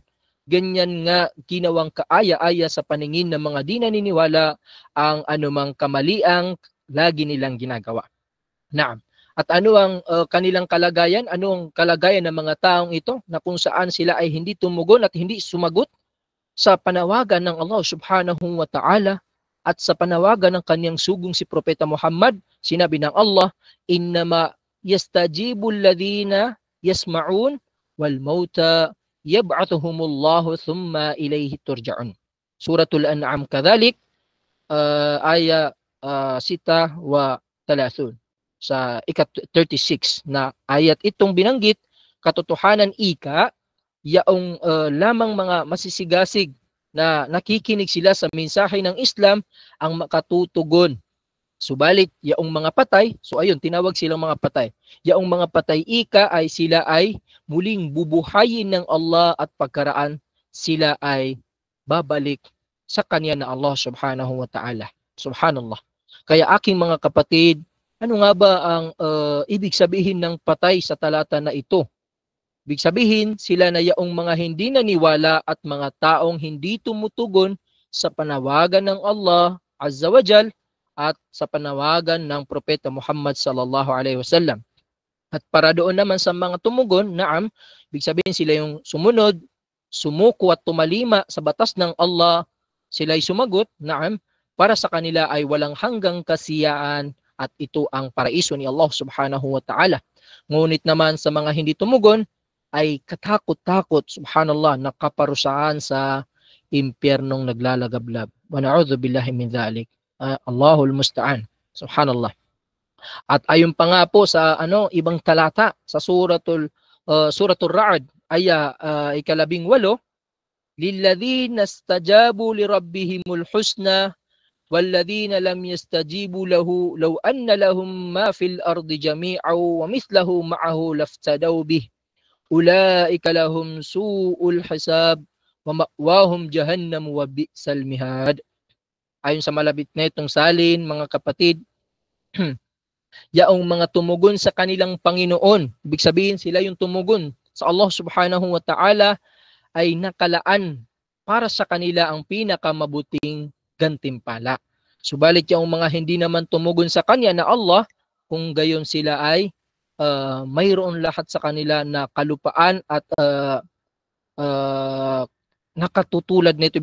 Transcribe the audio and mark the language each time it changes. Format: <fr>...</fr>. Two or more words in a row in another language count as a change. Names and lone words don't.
<tl>Ganyan nga ginawang kaaya-aya sa paningin ng mga di naniniwala ang anumang kamaliang lagi nilang ginagawa. Naam. At ano ang kanilang kalagayan? Ano ang kalagayan ng mga taong ito na kung saan sila ay hindi tumugon at hindi sumagot sa panawagan ng Allah</tl> <ar>سبحانه وتعالى</ar> <tl>at sa panawagan ng kanyang sugong si Propeta Muhammad? Sinabi ng Allah,</tl> <ar>إنما يستجيب الذين يسمعون والموتى يبعثهم الله ثم إليه ترجعون. سورة الأنعام كذلك، آية 6 و 30,</ar> <tl>sa ika-36 na ayat itong binanggit, katotohanan ika, yaong lamang mga masisigasig na nakikinig sila sa mensahe ng Islam ang makatutugon. Subalit, yaong mga patay, so ayun, tinawag silang mga patay. Yaong mga patay ika ay sila ay muling bubuhayin ng Allah at pagkaraan sila ay babalik sa kanya na Allah</tl> <ar>سبحانه وتعالى.</ar> <tl>Subhanallah. Kaya aking mga kapatid, ano nga ba ang ibig sabihin ng patay sa talata na ito? Ibig sabihin, sila na yaong mga hindi naniwala at mga taong hindi tumutugon sa panawagan ng Allah</tl> <ar>عز وجل</ar> <tl>at sa panawagan ng Propeta Muhammad</tl> <ar>صلى الله عليه وسلم.</ar> <tl>At para doon naman sa mga tumugon, naam, ibig sabihin sila yung sumunod, sumuko at tumalima sa batas ng Allah, sila ay sumagot, naam, para sa kanila ay walang hanggang kasiyaan at ito ang paraiso ni Allah</tl> <ar>سبحانه وتعالى.</ar> <tl>Ngunit naman sa mga hindi tumugon, ay katakot-takot, subhanallah, nakaparusahan sa impyernong naglalagablab.</tl> <ar>ونعوذ بالله من ذلك. الله المستعان. سبحان الله.</ar> <tl>At ayon pa nga po sa ibang talata sa suratul Ra'd, aya 18,</tl> <ar>للذين استجابوا لربهم الحسنى والذين لم يستجيبوا له لو أن لهم ما في الأرض جميعا ومثله معه لافتدوا به أولئك لهم سوء الحساب ومأواهم جهنم وبئس المهاد.</ar> <tl>Ayon sa malapit na itong salin, mga kapatid, yaong mga tumugon sa kanilang Panginoon, ibig sabihin sila yung tumugon sa Allah</tl> <ar>سبحانه وتعالى,</ar> <tl>ay nakalaan para sa kanila ang pinakamabuting gantimpala. Subalit yung mga hindi naman tumugon sa kanya na Allah, kung gayon sila ay mayroon lahat sa kanila na kalupaan at nakatutulad nito.</tl>